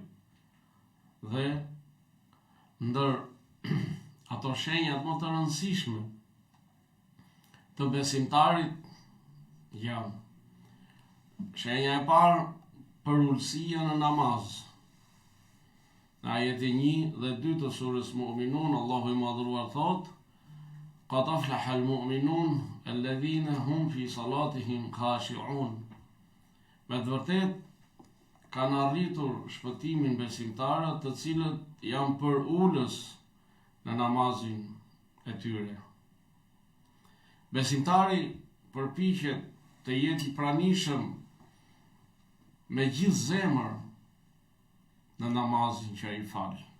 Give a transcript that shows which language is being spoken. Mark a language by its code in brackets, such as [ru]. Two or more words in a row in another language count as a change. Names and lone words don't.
[sq] Dhe ndër ato shenjat më të rëndësishme të besimtarit janë shenja e parë, përulësia në namaz. Në ajetin 1 dhe 2 të surës Mu'minun, Allahu i madhruar thot: [ar] قد أفلح المؤمنون الذين هم في صلاتهم خاشعون. [sq] Me të vërtet, kanë arritur shpëtimin besimtarët të cilët janë për ulës në namazin e tyre. Besimtari përpiqet të jetë i pranishëm me gjithë zemër në namazin që ai fal.